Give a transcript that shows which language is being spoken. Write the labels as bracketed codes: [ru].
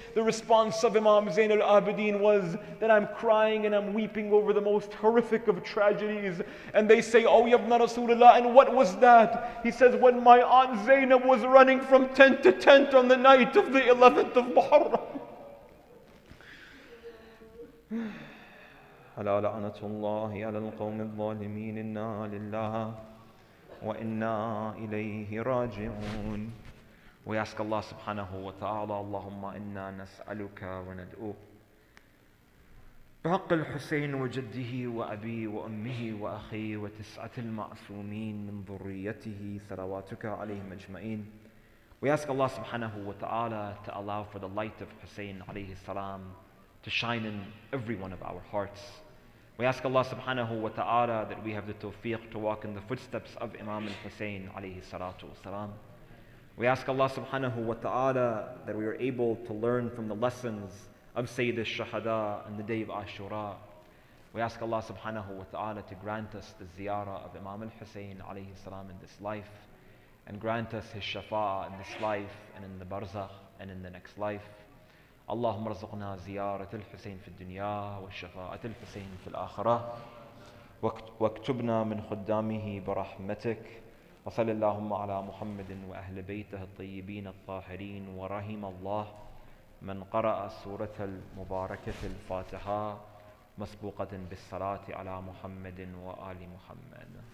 [en] The response of Imam Zain al-Abidin was that I'm crying and I'm weeping over the most horrific of tragedies. And they say, oh Yabna Rasulullah, and what was that? He says, when my aunt Zainab was running from tent to tent on the night of the 11th of Muharram. [ar] ألا لعنة الله على القوم الظالمين إنا لله وإنا إليه راجعون. [en] We ask [ar] Allah subhanahu wa ta'ala, Allahumma inna nas'aluka wa nad'uka بحق الحسين وجده وأبيه وأمه وأخيه وتسعة المعصومين من ذريته صلواتك عليهم أجمعين. [en] We ask Allah subhanahu wa ta'ala to allow for the light of Hussein alayhi salam to shine in every one of our hearts. We ask Allah subhanahu wa ta'ala that we have the tawfiq to walk in the footsteps of Imam al-Hussein alayhi salatu wasalam. We ask Allah subhanahu wa ta'ala that we are able to learn from the lessons of Sayyid al-Shahada on the day of Ashura. We ask Allah subhanahu wa ta'ala to grant us the ziyarah of Imam al-Hussein alayhi salam in this life, and grant us his shafa'a in this life and in the barzakh and in the next life. [ar] اللهم ارزقنا زيارة الحسين في الدنيا والشفاعة الحسين في الآخرة واكتبنا من خدامه برحمتك وصل اللهم على محمد وأهل بيته الطيبين الطاهرين. ورحم الله من قرأ سورة المباركة الفاتحة مسبوقة بالصلاة على محمد وآل محمد.